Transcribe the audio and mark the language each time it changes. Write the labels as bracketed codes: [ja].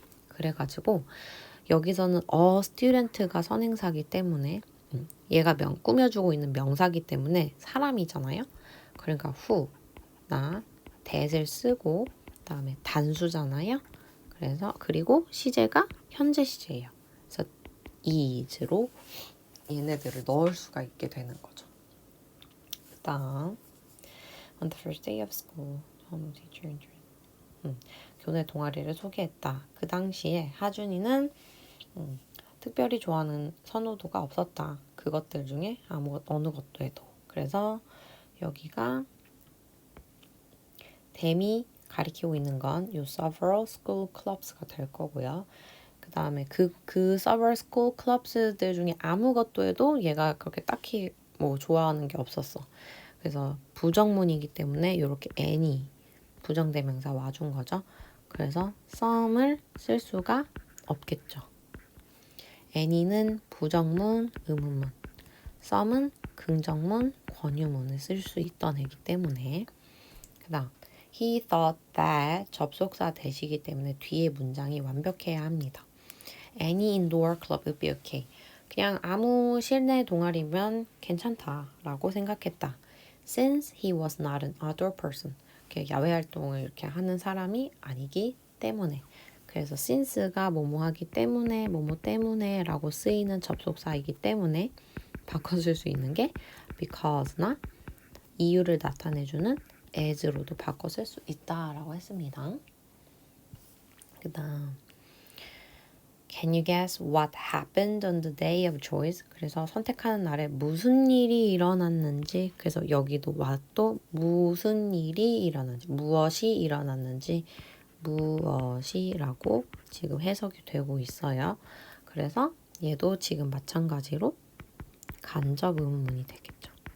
[ko] 그래가지고 여기서는 student가 선행사기 때문에 얘가 꾸며주고 있는 명사기 때문에 사람이잖아요. 그러니까 who나 that을 쓰고 그다음에 단수잖아요. 그리고 시제가 현재 시제예요. 그래서 is로 얘네들을 넣을 수가 있게 되는 거죠. [en] 그다음 On the first day of school, teacher [ko] 교내 동아리를 소개했다. 그 당시에 하준이는 특별히 좋아하는 선호도가 없었다. 그것들 중에 어느 것도 해도. 그래서 여기가 데미 가리키고 있는 건 요 [en] several school clubs [ko] 가 될 거고요. 그 다음에 그 [en] several school clubs [ko] 들 중에 아무것도 해도 얘가 그렇게 딱히 뭐 좋아하는 게 없었어. 그래서 부정문이기 때문에 이렇게 any 부정대명사 와준 거죠. 그래서 some을 쓸 수가 없겠죠. any는 부정문, 의문문, some은 긍정문, 권유문을 쓸 수 있던 애기 때문에 그 다음 [en] he thought that [ko] 접속사 대시기 때문에 뒤에 문장이 완벽해야 합니다. [en] Any indoor club would be okay. [ko] 그냥 아무 실내 동아리면 괜찮다라고 생각했다. [en] Since he was not an outdoor person. [ko] 야외 활동을 이렇게 하는 사람이 아니기 때문에. 그래서 since가 뭐뭐 하기 때문에 뭐뭐 때문에 라고 쓰이는 접속사이기 때문에 바꿔줄 수 있는 게 because나 이유를 나타내주는 as로도 바꿔 쓸 수 있다라고 했습니다. [en] 그 다음 Can you guess what happened on the day of choice? [ko] 그래서 선택하는 날에 무슨 일이 일어났는지, 그래서 여기도 what도 무슨 일이 일어났는지, 무엇이 일어났는지, 무엇이라고 지금 해석이 되고 있어요. 그래서 얘도 지금 마찬가지로 간접 의문문이 되겠죠.